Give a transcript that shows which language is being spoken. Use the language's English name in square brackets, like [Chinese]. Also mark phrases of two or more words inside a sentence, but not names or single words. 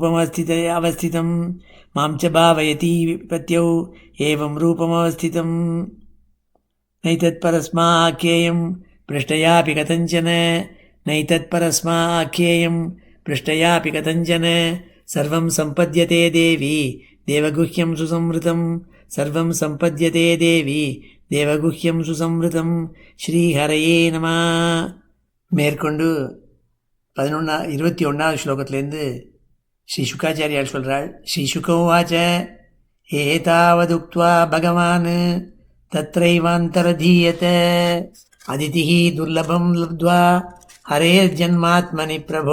[Sanskrit] रूपमवस्थितम् नैतत्परस्माख्येयं पृष्टयापि कथञ्चन सर्वं सम्पद्यते देवी देवगुह्यं सुसंवृतं श्रीहरये नमः. [Tamil] மேற்கொண்டு 21வது ஸ்லோகத்திலேருந்து ஸ்ரீ சுக்காச்சாரியார் சொல்கிறாள். [Sanskrit] श्री शुकोवाच एतावदुक्त्वा भगवान् तत्रैवान्तरधीयत अदितिः दुर्लभं लब्ध्वा हरेर्जन्मात्मनि प्रभो.